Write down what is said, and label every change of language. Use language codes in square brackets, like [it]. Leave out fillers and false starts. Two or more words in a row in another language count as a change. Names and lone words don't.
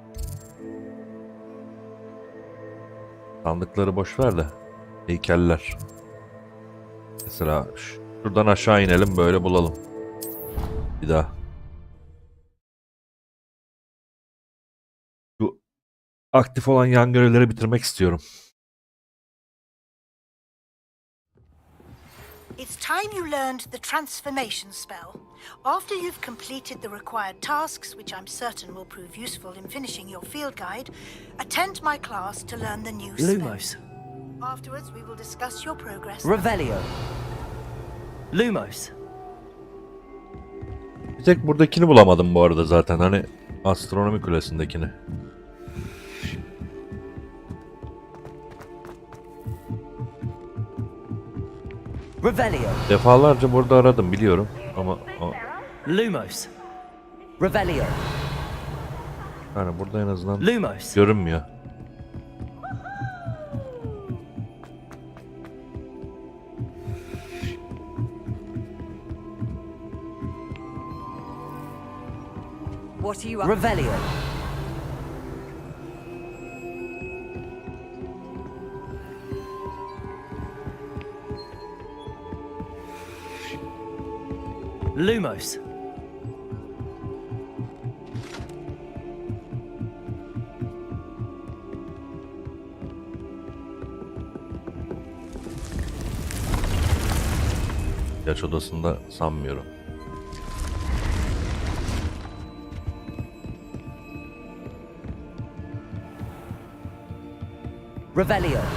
[tr] Sandıkları boş ver de. Heykeller. Mesela şuradan aşağı inelim, böyle bulalım. Bir daha. Şu aktif olan yan görevleri bitirmek istiyorum. [en] It's time you learned the transformation spell. After you've completed the required tasks, which I'm certain will prove useful in finishing your field guide, attend my class to learn the new spell. [tr] Lumos. [en] Afterwards, we will discuss your progress. [tr] Revelio. Lumos. Bir tek buradakini bulamadım bu arada zaten. Hani astronomi kulesindekini. Revelio. Defalarca burada aradım biliyorum ama Lumos. Revelio. yani burada en azından Lumos. görünmüyor. [en] What are you up? [tr] Revelio. Lumos. Yaş odasında sanmıyorum. Revelio.